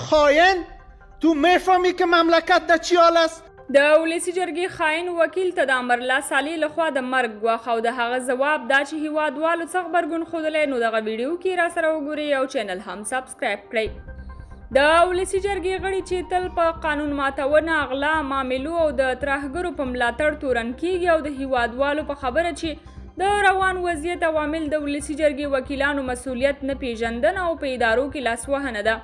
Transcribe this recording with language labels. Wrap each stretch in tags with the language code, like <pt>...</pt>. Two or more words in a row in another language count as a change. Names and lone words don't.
<fa>خائن؟ تو میفهمی که مملکت در چی حال است؟</fa> <ps>د ولسی جرګې خاین وکیل ته د امرالله صالح لخوا د مرګ ګواښ او د هغه ځواب دا چې هیوادوالو څه غبرګون ښودلی، نو دغه ویډیو کې راسره وګورئ او چینل هم سبسکرایب کړئ. د ولسی جرګې غړي چې تل په قانون ماتونه، غلا، معاملو او د ترهګرو په ملاتړ تورن کیږي او د هیوادوالو په خبره چې د روان وضعیت عوامل د ولسی جرګې وکیلانو مسؤلیت نه پیژندنه او په ادارو کې لاسوهنه ده.</ps>